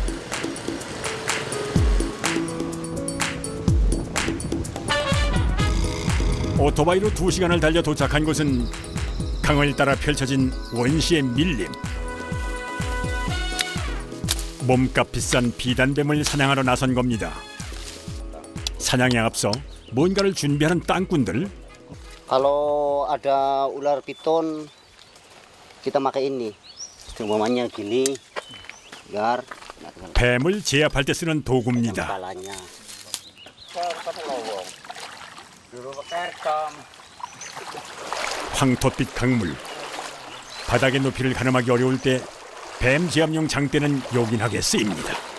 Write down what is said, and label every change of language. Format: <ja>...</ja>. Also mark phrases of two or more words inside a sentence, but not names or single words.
<ko>오토바이로 2시간을 달려 도착한 곳은 강을 따라 펼쳐진 원시의 밀림. 몸값 비싼 비단뱀을 사냥하러 나선 겁니다. 사냥에 앞서 뭔가를 준비하는 땅꾼들.</ko> <id>Kalau ada ular piton, kita pakai ini. Umpamanya gini, biar</id> <ko>뱀을 제압할 때 쓰는 도구입니다.</ko> <id>kepalanya.</id> <ko>황토빛 강물. 바닥의 높이를 가늠하기 어려울 때 뱀 제압용 장대는 요긴하게 쓰입니다.</ko>